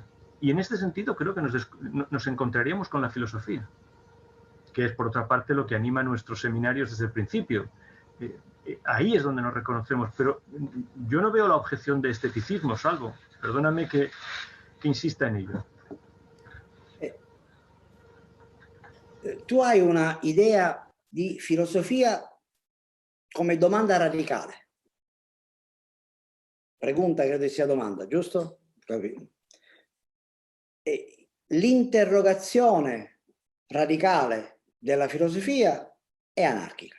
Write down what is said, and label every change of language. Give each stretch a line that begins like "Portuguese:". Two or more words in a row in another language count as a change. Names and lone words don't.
Spanish: Y en este sentido creo que nos encontraríamos con la filosofía, que es por otra parte lo que anima nuestros seminarios desde el principio. Ahí es donde nos reconocemos, pero yo no veo la objeción de esteticismo, Salvo. Perdóname que insista en ello.
Italian: Tu hai una idea di filosofia come domanda radicale. Pregunta credo sia domanda, giusto? L'interrogazione radicale della filosofia è anarchica.